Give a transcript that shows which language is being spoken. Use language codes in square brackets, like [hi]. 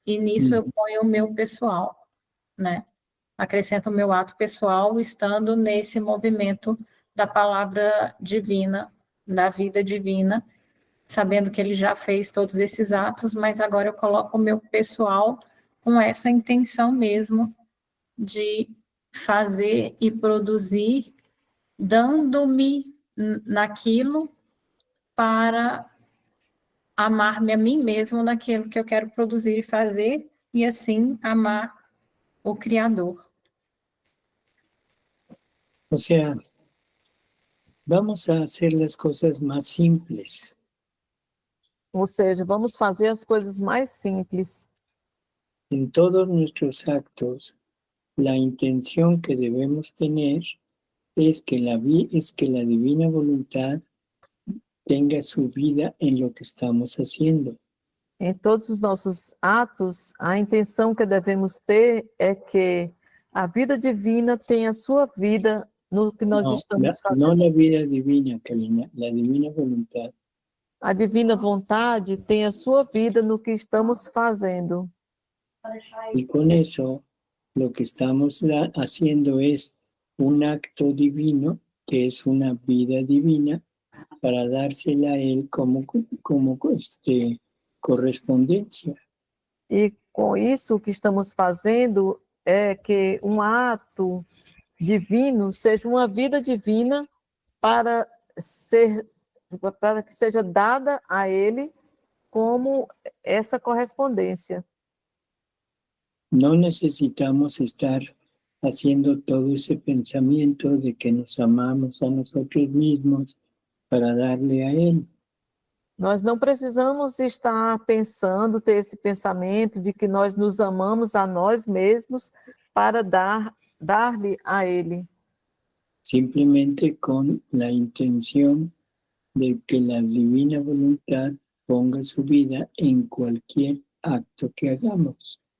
[pt] E nisso eu ponho o meu pessoal, né? Acrescento o meu ato pessoal, estando nesse movimento da palavra divina, da vida divina, sabendo que ele já fez todos esses atos, mas agora eu coloco o meu pessoal com essa intenção mesmo de fazer e produzir, dando-me naquilo para amar-me a mim mesmo naquilo que eu quero produzir e fazer, e assim amar o Criador. [es] O sea, vamos a hacer las cosas más simples. [pt] Ou seja, vamos fazer as coisas mais simples. [es] En todos nuestros actos, la intención que debemos tener es que la divina voluntad tenga su vida en lo que estamos haciendo. [pt] Em todos os nossos atos, a intenção que devemos ter é que a vida divina tenha sua vida no que nós estamos fazendo. [es] No la vida divina, Karina, la divina voluntad. [pt] A divina vontade tem a sua vida no que estamos fazendo. [es] Y con eso, lo que estamos haciendo es un acto divino, que es una vida divina, para dársela a él como correspondencia. [pt] E com isso o que estamos fazendo é que um ato divino seja uma vida divina para que seja dada a ele como essa correspondência. [es] No necesitamos estar haciendo todo ese pensamiento de que nos amamos a nosotros mismos para darle a él. [pt] Nós não precisamos estar pensando, ter esse pensamento de que nós nos amamos a nós mesmos para dar-lhe a ele. [es] Simplemente con la intención de que la divina voluntad ponga su vida en cualquier acto que hagamos.